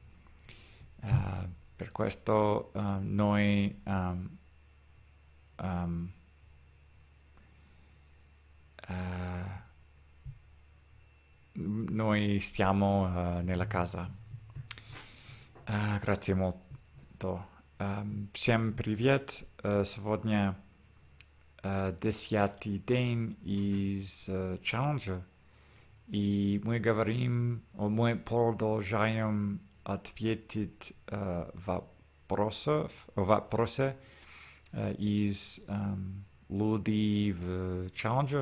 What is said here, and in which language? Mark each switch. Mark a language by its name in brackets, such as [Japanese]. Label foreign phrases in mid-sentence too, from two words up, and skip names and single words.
[Italian] Per questo noi stiamo nella casa. Grazie molto. [Russian] Всем привет. Сегодня 10-й день из челленджа. И мы продолжаем ответить вопросы из людей в челлендже.